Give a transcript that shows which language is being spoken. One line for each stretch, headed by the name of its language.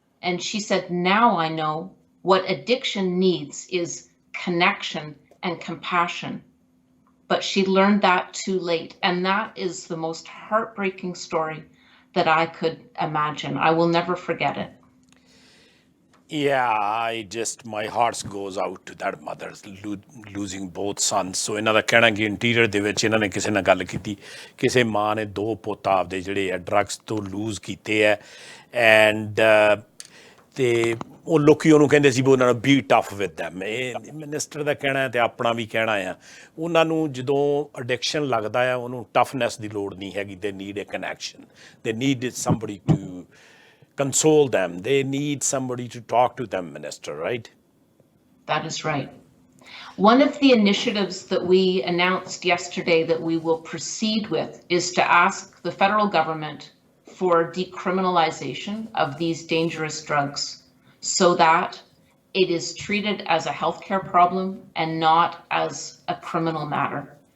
English: And she said, now I know what addiction needs is connection and compassion. But she learned that too late. And that is the most heartbreaking story that I could imagine. I will never forget it. My heart goes out to that mother losing both sons.
Punjabi: So ਇਹਨਾਂ ਦਾ ਕਹਿਣਾ ਕਿ interior ਦੇ ਵਿੱਚ ਇਹਨਾਂ ਨੇ ਕਿਸੇ ਨਾਲ ਗੱਲ ਕੀਤੀ, ਕਿਸੇ ਮਾਂ ਨੇ 2 ਪੁੱਤ ਆਪਦੇ ਜਿਹੜੇ ਆ ਡਰੱਗਸ ਤੋਂ ਲੂਜ਼ ਕੀਤੇ ਹੈ, ਐਂਡ ਤੇ ਉਹ ਲੋਕੀ ਉਹਨੂੰ ਕਹਿੰਦੇ ਸੀ ਵੀ ਉਹਨਾਂ ਨੂੰ
English: Be tough with them.
Punjabi: ਇਹ ਮਿਨਿਸਟਰ ਦਾ ਕਹਿਣਾ ਹੈ ਤੇ ਆਪਣਾ ਵੀ ਕਹਿਣਾ ਆ, ਉਹਨਾਂ ਨੂੰ ਜਦੋਂ ਅਡਿਕਸ਼ਨ ਲੱਗਦਾ ਆ ਉਹਨੂੰ ਟਫਨੈਸ ਦੀ ਲੋੜ ਨਹੀਂ ਹੈਗੀ।
English: They need a connection, they need somebody to console them. They need somebody to talk to them, Minister, right? That is right. One of the initiatives that we announced yesterday that we will proceed with is to ask the federal government for decriminalization of these dangerous drugs so that it is treated as a healthcare problem and not as a criminal matter.